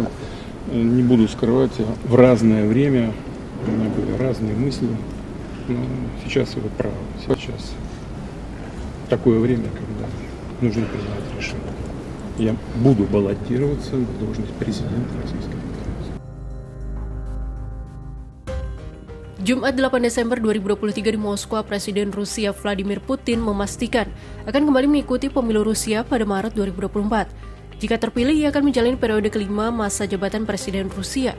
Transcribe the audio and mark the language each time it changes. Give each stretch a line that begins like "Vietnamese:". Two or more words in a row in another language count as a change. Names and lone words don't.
Russian: Не буду скрывать, в разное время у меня были разные мысли. Но сейчас вы правы. Сейчас такое время, когда нужно принимать решение. Я буду баллотироваться на должность президента Российской Федерации.
Indonesian: Jumat 8 Desember 2023 di Moskwa, Presiden Rusia Vladimir Putin memastikan akan kembali mengikuti pemilu Rusia pada Maret 2024. Jika terpilih, ia akan menjalani periode kelima masa jabatan Presiden Rusia.